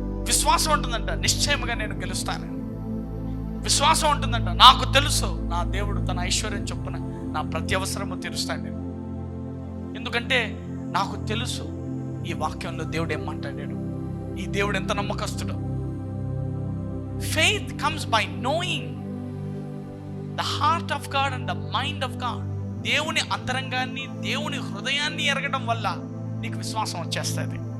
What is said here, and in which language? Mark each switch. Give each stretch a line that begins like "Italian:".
Telugu: విశ్వాసం ఉంటుందంట, నిశ్చయముగా నేను గెలుస్తాను. విశ్వాసం ఉంటుందంట, నాకు తెలుసు నా దేవుడు తన ఐశ్వర్యం చొప్పున నా ప్రతి అవసరము తీరుస్తాడు. ఎందుకంటే నాకు తెలుసు ఈ వాక్యంలో దేవుడు ఏం మాట్లాడాడు, ఈ దేవుడు ఎంత నమ్మకస్తుడు.
English: Faith comes by knowing the heart of God and the mind of God.
Telugu: దేవుని అంతరంగాన్ని, దేవుని హృదయాన్ని ఎరగడం వల్ల నీకు విశ్వాసం వచ్చేస్తుంది.